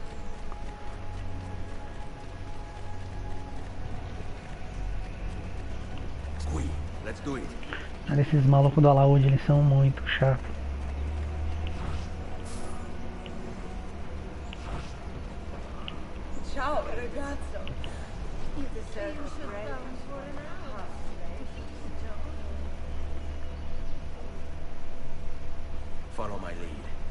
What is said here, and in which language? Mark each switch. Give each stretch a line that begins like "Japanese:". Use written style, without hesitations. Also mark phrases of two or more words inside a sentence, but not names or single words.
Portuguese: Cara, esses malucos do alaúde, eles são muito chatos.
Italian: Ciao, ragazzo.
English: You deserve a break. For an hour. Follow my lead.